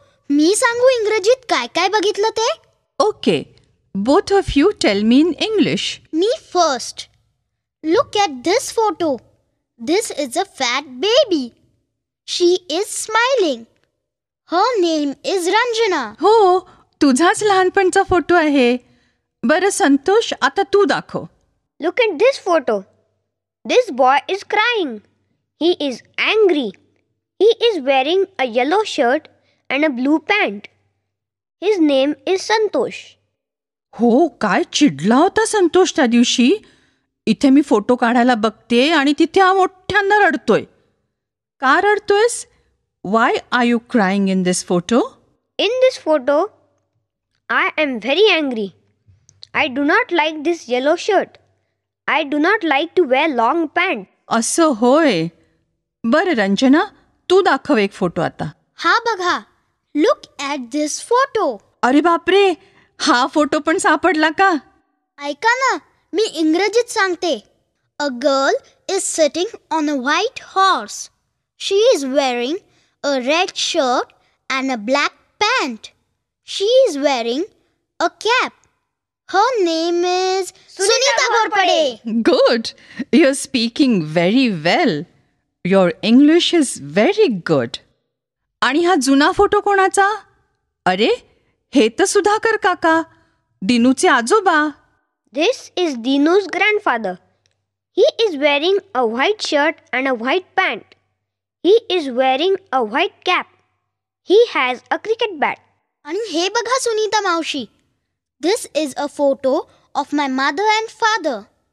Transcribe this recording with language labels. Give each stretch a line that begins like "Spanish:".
Marathi: मी सांगू इंग्रजीत काय काय बघितलं ते.
English: Okay. Both of you tell me in English. Me first. Look at this photo. This is a fat baby. She is smiling. Her name is Ranjana.
Marathi: हो, तुझाच लहानपणचा photo आहे. बरं संतोष, आता तू दाखव.
English: Look at this photo. This boy is crying. He is angry. He is wearing a yellow shirt and a blue pant. His name is Santosh.
Marathi: हो, काय चिडला होता संतोष त्या दिवशी. इथे मी फोटो काढायला बघते आणि तिथे हा मोठ्यांदा रडतोय. का रडतोयस?
English: Why are you crying in this photo? In this photo, I am very angry. I do not like this yellow shirt. I do not like to wear long pants.
Marathi: असं होय. बरं रंजना, तू दाखव एक फोटो आता. हा बघा.
English: Look at this photo.
Marathi: अरे बापरे, हा फोटो पण सापडला का? ऐका ना, मी इंग्रजीत सांगते.
English: A girl is sitting on a white horse. She is wearing a red shirt and a black pant. She is wearing a cap. Her name is Sunita Ghorpade. Good. You're speaking very well. Your English is very good.
Marathi: आणि हा जुना photo कोणाचा? अरे, हे तर सुधाकर काका, दिनूचे आजोबा.
English: This is Dinu's grandfather. He is wearing a white shirt and a white pant. He is wearing a white cap. He has a cricket bat.
Marathi: आणि हे बघा सुनीता मावशी.
English: This is a photo of my mother and father.